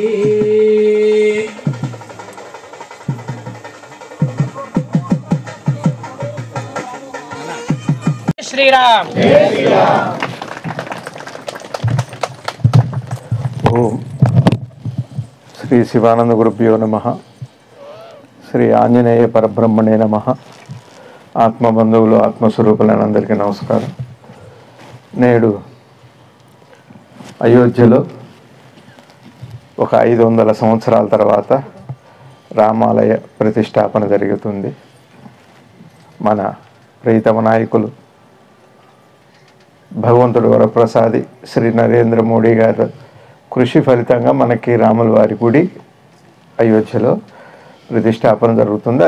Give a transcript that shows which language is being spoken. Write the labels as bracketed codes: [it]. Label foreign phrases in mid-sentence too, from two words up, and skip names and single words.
[sa] श्री राम ओम श्री शिवानंद गुरुभ्यो नमः श्री आंजनेय परब्रह्मणे नमः [te] ఆత్మబంధువులు ఆత్మస్వరూపులైనందరికీ నమస్కారం. నేడు అయోధ్యలో ఒక 500 సంవత్సరాల తర్వాత రామాలయ ప్రతిష్టాపన జరుగుతుంది. మన ప్రియతమ నాయకులు భగవంతుడు వరప్రసాది శ్రీ నరేంద్ర మోడీ గారు కృషి ఫలితంగా మనకి రాముల వారి గుడి అయోధ్యలో ప్రతిష్టాపన జరుగుతుంది.